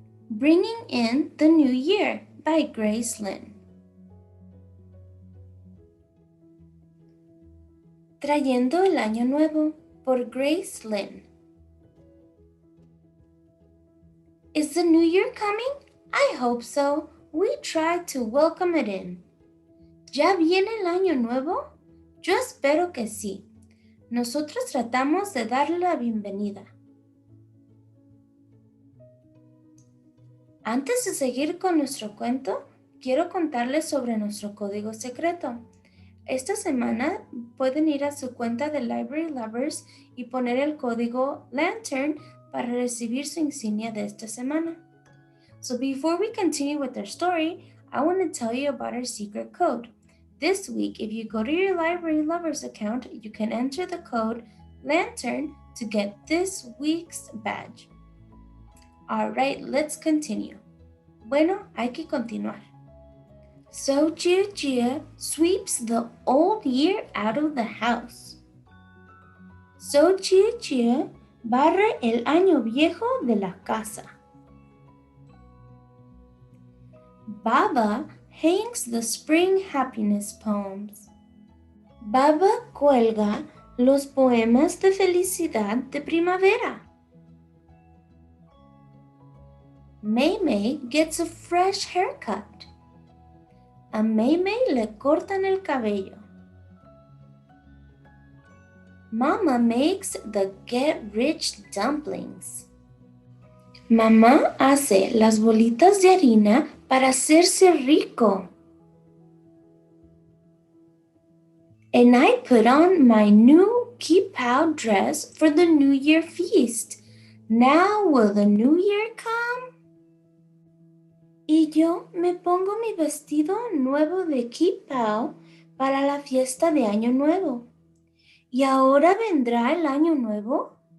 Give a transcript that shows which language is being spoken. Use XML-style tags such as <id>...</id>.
<en>Bringing in the New Year by Grace Lynn.</en> <es>Trayendo el Año Nuevo por Grace Lynn.</es> <en>Is the New Year coming? I hope so. We try to welcome it in.</en> <es>¿Ya viene el Año Nuevo? Yo espero que sí. Nosotros tratamos de darle la bienvenida. Antes de seguir con nuestro cuento, quiero contarles sobre nuestro código secreto. Esta semana pueden ir a su cuenta de Library Lovers y poner el código Lantern para recibir su insignia de esta semana.</es> <en>So before we continue with our story, I want to tell you about our secret code. This week, if you go to your Library Lovers account, you can enter the code Lantern to get this week's badge. All right, let's continue.</en> <es>Bueno, hay que continuar.</es> <en>So Gia sweeps the old year out of the house.</en> <es>So Gia barre el año viejo de la casa.</es> <en>Baba hangs the spring happiness poems.</en> <es>Baba cuelga los poemas de felicidad de primavera.</es> <en>May gets a fresh haircut.</en> <es>A May le cortan el cabello.</es> <en>Mama makes the get-rich dumplings.</en> <es>Mamá hace las bolitas de harina para hacerse rico.</es> <en>And I put on my new keep-out dress for the New Year feast. Now will the New Year come?</en> <es>Y yo me pongo mi vestido nuevo de keep-out para la fiesta de Año Nuevo. ¿Y ahora vendrá el Año Nuevo?</es>